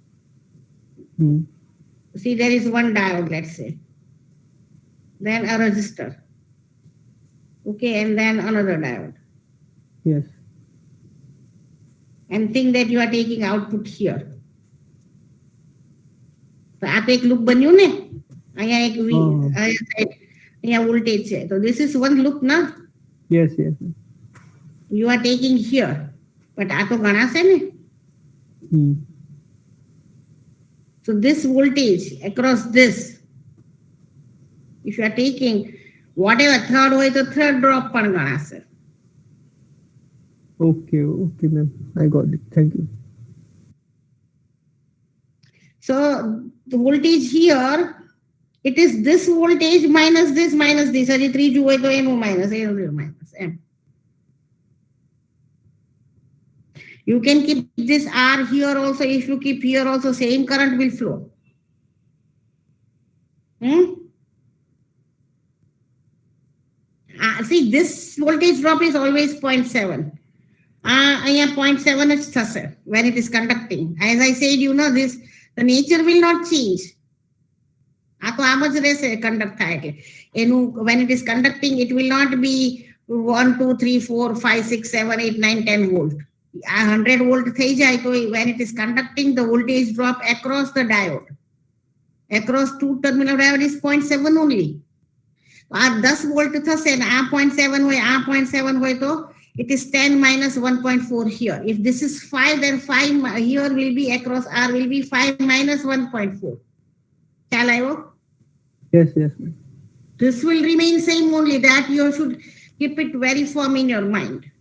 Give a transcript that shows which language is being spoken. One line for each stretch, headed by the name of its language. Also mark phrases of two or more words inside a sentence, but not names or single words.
English: See, there is 1 diode, let's say. Then a resistor. Okay, and then another diode. Yes. And think that you are taking output here.
Gujarati: તો આ તો એક લૂપ બન્યું ને અહીંયા એક હા. અહીંયા વોલ્ટેજ છે તો
English: this is one loop
Gujarati: ના
English: Yes, yes. you are taking here but
Gujarati: આ તો ગણાશે ને Hmm.
English: so this voltage across this if you are taking whatever third
Gujarati: હોય તો
English: third drop
Gujarati: પણ ગણાશે.
English: Okay, okay, ma'am. I got it. Thank you. So the voltage here, it is this voltage minus this.
Gujarati: હજી ત્રીજું હોય તો એનું minus.
English: You can keep this R here also. If you keep here also, same current will flow. See, this voltage drop is always 0.7.
Gujarati: અહીંયા 0.7 જ થશે
English: when it is conducting. As I said, you know this, the nature will not change.
Gujarati: આ તો આમ જ રહેશે conduct થાય એટલે એનું
English: when it is conducting it will not be 1 2 3 4 5 6 7 8 9 10 volt.
Gujarati: આ 100 volt થઈ જાય તો
English: when it is conducting the voltage drop across the diode across two terminal diode is 0.7 only.
Gujarati: આ 10 volt થશે ને આ 0.7 હોય આ 0.7 હોય તો
English: it is 10 minus 1.4 here. If this is 5, then 5 here will be across R will be 5 minus 1.4. Shall I go? Yes, yes, ma'am. This will remain same only, that you should keep it very firm in your mind.